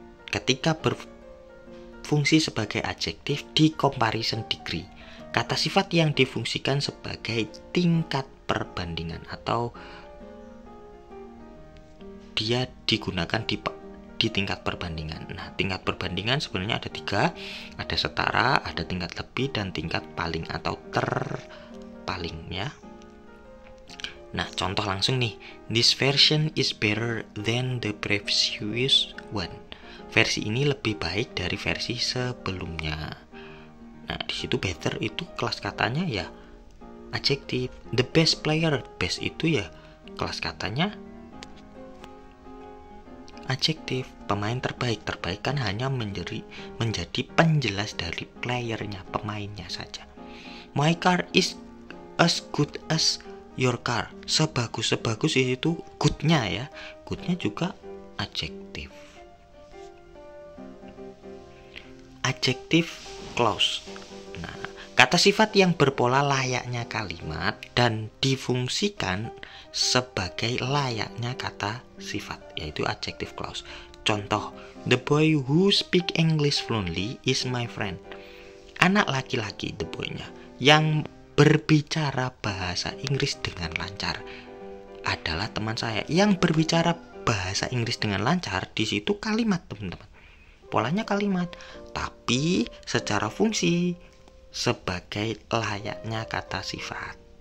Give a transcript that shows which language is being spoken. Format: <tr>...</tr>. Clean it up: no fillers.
<id>Ketika berfungsi sebagai adjektif di comparison degree, kata sifat yang difungsikan sebagai tingkat perbandingan atau dia digunakan di tingkat perbandingan. Nah, tingkat perbandingan sebenarnya ada 3, ada setara, ada tingkat lebih, dan tingkat paling atau terpaling ya. Nah, contoh langsung nih,</id> <en>this version is better than the previous one.</en> <id>Versi ini lebih baik dari versi sebelumnya. Nah, di situ better itu kelas katanya ya adjektif.</id> <en>The best player,</en> <id>best itu ya kelas katanya adjektif. Pemain terbaik, terbaik kan hanya menjadi penjelas dari playernya, pemainnya saja.</id> <en>My car is as good as your car.</en> <id>Sebagus itu goodnya ya, goodnya juga adjektif. Adjective clause. Nah, kata sifat yang berpola layaknya kalimat dan difungsikan sebagai layaknya kata sifat, yaitu adjective clause. Contoh,</id> <en>the boy who speak English fluently is my friend.</en> <id>Anak laki-laki,</id> <en>the boy-</en> <id>nya, yang berbicara bahasa Inggris dengan lancar adalah teman saya. Yang berbicara bahasa Inggris dengan lancar di situ kalimat, teman-teman. Polanya kalimat, tapi secara fungsi sebagai layaknya kata sifat.</id>